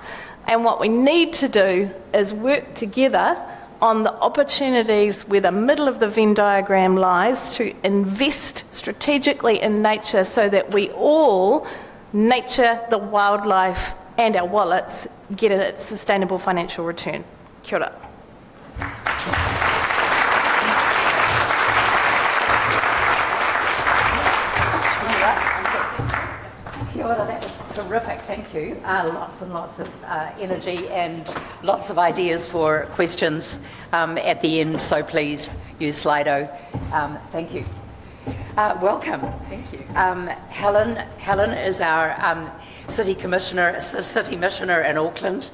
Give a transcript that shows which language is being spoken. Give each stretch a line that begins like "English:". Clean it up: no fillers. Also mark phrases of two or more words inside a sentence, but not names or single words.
English: And what we need to do is work together on the opportunities where the middle of the Venn diagram lies to invest strategically in nature so that we all, nature, the wildlife and our wallets, get a sustainable financial return.
Māori: Kia ora. Kia ora,
English: that was terrific, thank you. Lots and lots of energy and lots of ideas for questions at the end, so please use Slido. Thank you. Welcome. Thank you. Helen is our city missioner in Auckland.